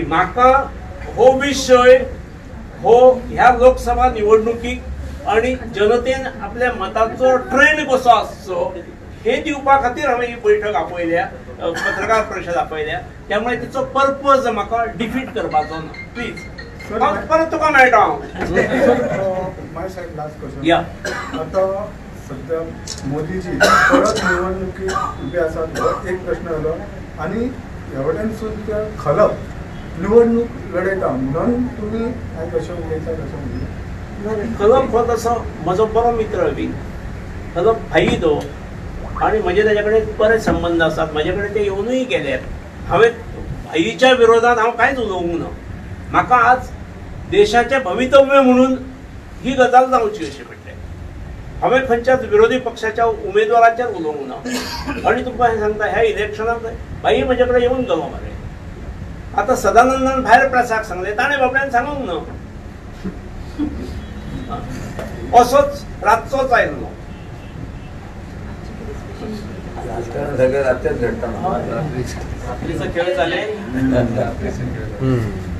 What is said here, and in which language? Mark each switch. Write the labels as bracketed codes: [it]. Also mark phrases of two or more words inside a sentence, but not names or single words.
[kok] म्हाका हो विशय ह्या लोकसभा निवडणुकीक आणि जनतेन आपल्या मताचो ट्रेंड कसो आसचो हे दिवपा खातीर हांवें ही बैठक आपयल्या, पत्रकार परिशद आपयल्या. त्यामुळे तिचो पर्पज म्हाका डिफीट करपाचो ना. प्लीज परत तुका मेळटा हांव. [en] My side last question. [kok] या आता सध्या मोदीजी परत निवडणुकीत उभे आसात हो एक प्रश्न आलो आणि एवढ्यान सुद्धा खलप निवडणूक लढयता म्हणून तुम्ही काय कशें उलयता कशें म्हणजे खलप हो तसो म्हजो बरो मित्र बी, खलप भाई तो, आणि म्हजे ताजे कडेन बरे संबंद आसात. म्हजे कडेन ते येवनूय गेल्यात. हांवें भाईच्या विरोधात हांव कांयच उलोवंक ना. म्हाका आज देशाचें भवितव्य म्हणून ही गजाल जावची अशी म्हटलें. हांवें खंयच्याच विरोधी पक्षाच्या उमेदवाराचेर उलोवंक ना. आनी तुमकां हें सांगता, ह्या इलेक्शनाक भाई म्हजे कडेन येवन गेलो मरे. आतां सदानंदान भायर प्रेसाक सांगलें, ताणें बाबड्यान सांगूंक ना. असोच रातचोच आयलो. [mr] सगळं रात्रीच घडतं. रात्रीचा खेळ चालेल.